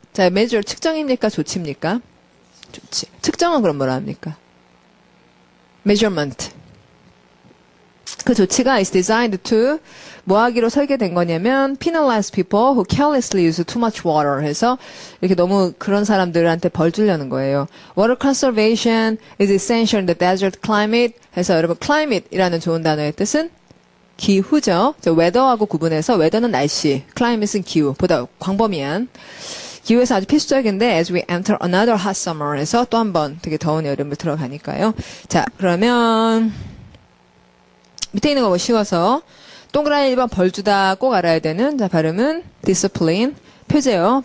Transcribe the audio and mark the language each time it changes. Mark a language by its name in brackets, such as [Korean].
[Korean] 자, measure 측정입니까? 조치입니까? 조치. 측정은 그럼 뭐라 합니까? measurement. 그 조치가 is designed to 뭐 하기로 설계된 거냐면 [English] penalize people who carelessly use too much water [Korean] 해서 이렇게 너무 그런 사람들한테 벌 주려는 거예요. [English] Water conservation is essential in the desert climate [Korean] 해서 여러분 climate이라는 좋은 단어의 뜻은 기후죠. weather하고 구분해서 weather는 날씨, climate은 기후, 보다 광범위한 기후에서 아주 필수적인데 [English] as we enter another hot summer [Korean] 해서 또 한 번 되게 더운 여름을 들어가니까요. 자, 그러면 밑에 있는 거 뭐 쉬워서 동그라미 1번 벌 주다 꼭 알아야 되는 자 발음은 discipline 표제요.